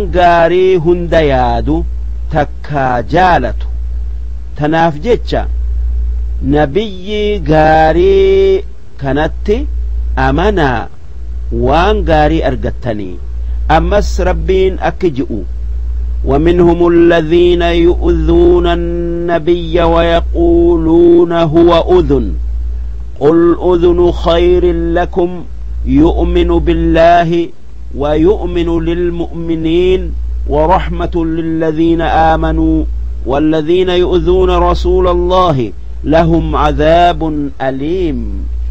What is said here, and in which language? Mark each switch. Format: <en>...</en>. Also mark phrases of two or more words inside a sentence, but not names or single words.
<om>gaarii hunda yaadu takkaa jaalatu tanaaf jecha nabiyyi gaarii kanatti amanaa waan gaarii argattanii ammas rabbiin akki ji'u</om> <ar>ومنهم الذين يؤذون النبي ويقولون هو أذن قل أذن خير لكم يؤمن بالله ويؤمن للمؤمنين ورحمة للذين آمنوا والذين يؤذون رسول الله لهم عذاب أليم</ar>